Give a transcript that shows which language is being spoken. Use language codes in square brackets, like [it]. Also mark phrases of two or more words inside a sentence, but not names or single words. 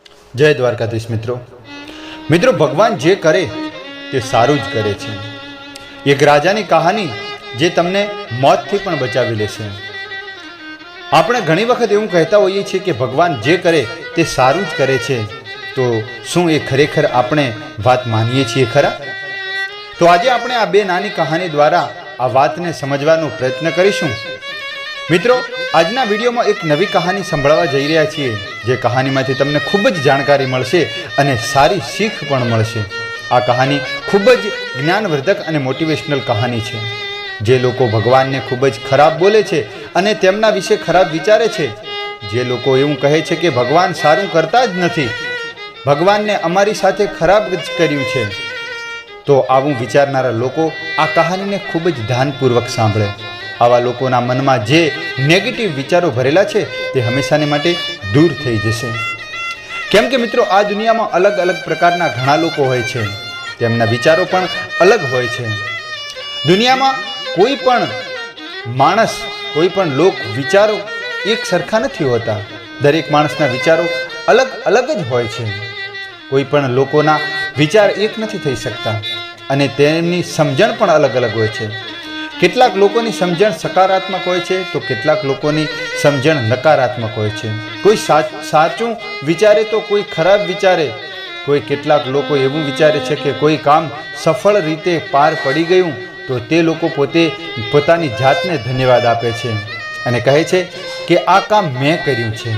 [gu] જય દ્વારકાધીશ મિત્રો. ભગવાન જે કરે તે સારું જ કરે છે। એક રાજાની કહાની જે તમને મોતથી પણ બચાવી લેશે। આપણે ઘણી વખત એવું કહેતા હોઈએ છીએ કે ભગવાન જે કરે તે સારું જ કરે છે, તો શું એ ખરેખર આપણે વાત માનીએ છીએ ખરા? તો આજે આપણે આ બે નાની કહાની દ્વારા આ વાતને સમજવાનો પ્રયત્ન કરીશું। મિત્રો, આજના વિડિયો મેં એક નવી કહાની સંભળાવા જઈ રહ્યા છીએ, જે કહાનીમાંથી તમને ખૂબ જ જાણકારી મળશે અને સારી સીખ પણ મળશે। આ કહાની ખૂબ જ જ્ઞાનવર્ધક અને મોટિવેશનલ કહાની છે। જે લોકો ભગવાન ને ખૂબ જ ખરાબ બોલે છે અને તેમના વિષે ખરાબ વિચારે છે, જે લોકો એવું કહે છે કે ભગવાન સારું કરતા જ નથી, ભગવાન ને અમારી સાથે ખરાબ જ કર્યું છે, તો આવું વિચારનારા લોકો આ કહાનીને ખૂબ જ ધ્યાનપૂર્વક સાંભળે। આવા લોકોના મનમા જે નેગેટિવ વિચારો ભરેલા છે તે હંમેશાને માટે દૂર થઈ જશે। કેમ કે મિત્રો, આ દુનિયામાં અલગ અલગ પ્રકારના ઘણા લોકો હોય છે, તેમના વિચારો પણ અલગ હોય છે। દુનિયામાં કોઈ પણ માણસ, કોઈ પણ લોક વિચારો એક સરખા નથી હોતા। દરેક માણસના વિચારો અલગ અલગ જ હોય છે। કોઈ પણ લોકોના વિચાર એક નથી થઈ સકતા અને તેમની સમજણ પણ અલગ અલગ હોય છે। કેટલાક લોકોની સમજણ સકારાત્મક હોય છે, તો કેટલાક લોકોની સમજણ નકારાત્મક હોય છે। કોઈ સાચું વિચારે તો કોઈ ખરાબ વિચારે। કોઈ કેટલાક લોકો એવું વિચારે છે કે કોઈ કામ સફળ રીતે પાર પડી ગયું તો તે લોકો પોતાની જાતને ધન્યવાદ આપે છે અને કહે છે કે આ કામ મેં કર્યું છે।